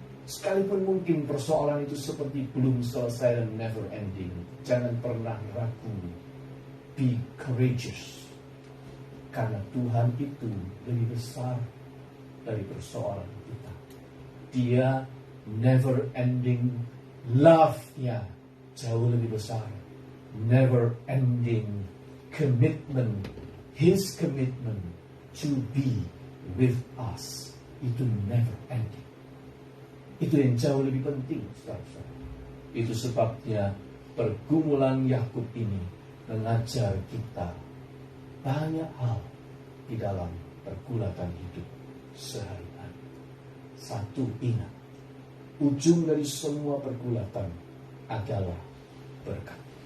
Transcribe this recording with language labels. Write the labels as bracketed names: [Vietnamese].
[Indonesian] Sekalipun mungkin persoalan itu seperti belum selesai dan [English] never ending, [Indonesian] jangan pernah ragu. [English] Be courageous, [Indonesian] karena Tuhan itu lebih besar dari persoalan kita. Dia [English] never ending love- [Indonesian] nya jauh lebih besar. [English] Never ending commitment, his commitment to be with us, itu never ending. [Indonesian] Itu yang jauh lebih penting, saudara-saudara. Itu sebabnya pergumulan Yakub ini mengajar kita banyak hal di dalam pergulatan hidup sehari-hari. Satu, ingat, ujung dari semua pergulatan adalah berkat.